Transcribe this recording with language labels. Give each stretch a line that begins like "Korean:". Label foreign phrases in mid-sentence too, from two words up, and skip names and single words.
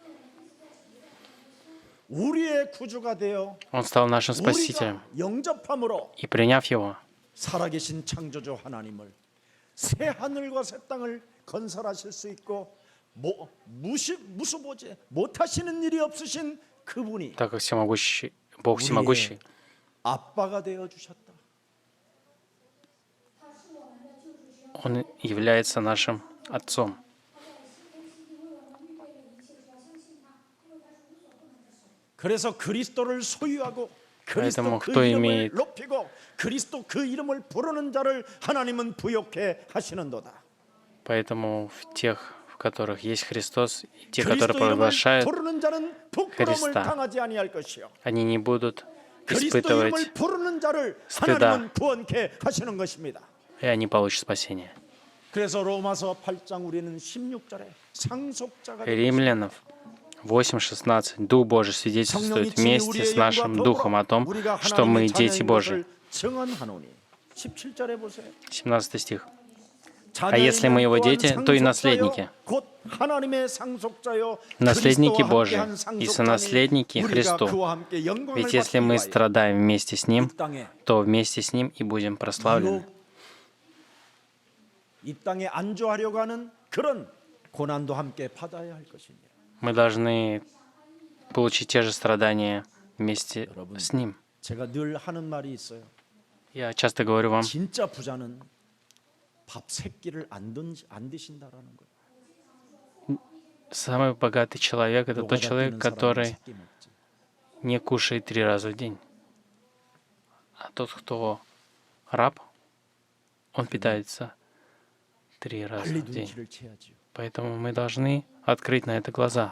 Russian: Он стал нашим Спасителем. И приняв Его,
Korean: 살아계신 창조주 하나님을 새 하늘과 새 땅을 건설하실 수 있고 무수보지 못하시는 일이 없으신 그분이
Russian: так как всемогущий, Бог всемогущий,
Korean: 아빠가 되어 주셨다.
Russian: Он является нашим Отцом.
Korean: 그래서 그리스도를 소유하고 그리스도
Russian: Поэтому
Korean: 그
Russian: кто
Korean: 이름을
Russian: имеет
Korean: 높이고 그리스도 그 이름을 부르는 자를 하나님은 부욕해 하시는도다.
Russian: Поэтому в тех, в которых есть Христос, и те,
Korean: 그리스도
Russian: которые
Korean: 이름을
Russian: провозглашают
Korean: 부르는 자는 부끄러움을
Russian: Христа,
Korean: 당하지 아니할 것이요.
Russian: они не будут
Korean: 그리스도
Russian: испытывать,
Korean: 이름을 부르는 자를
Russian: стыда.
Korean: 하나님은 구원케 하시는 것입니다.
Russian: и они получат спасение.
Korean: 그래서 로마서 8장 우리는 16절에 상속자가 되는
Russian: Римлянов 8:16. Дух Божий свидетельствует вместе с нашим духом о том, что мы дети Божьи.
Korean: 증언하노니 17절에 보세요.
Russian: 17 стих. А если мы Его дети, то и наследники.
Korean: 곧 하나님의 상속자요
Russian: Наследники
Korean: 그리스도와
Russian: Божьи
Korean: 함께한
Russian: и
Korean: 상속자니
Russian: сонаследники
Korean: 우리가
Russian: Христу.
Korean: 그와 함께 영광을
Russian: Ведь если
Korean: 받기
Russian: мы
Korean: 위하여
Russian: страдаем вместе с Ним,
Korean: 이 땅에
Russian: то вместе с Ним и будем прославлены.
Korean: 이 땅에 안주하려고 하는 그런 고난도 함께 받아야 할 것입니다.
Russian: Мы должны получить те же страдания вместе с Ним.
Korean: 제가 늘 하는 말이 있어요.
Russian: Я часто говорю вам,
Korean: 진짜 부자는 밥 세 끼를 안 드신다라는 거예요.
Russian: самый богатый человек — это тот человек, который не кушает 3 раза в день. А тот, кто раб, он питается 3 раза
Korean: 빨리
Russian: в день.
Korean: 눈치를 채야지요.
Russian: Поэтому мы должны открыть на это глаза.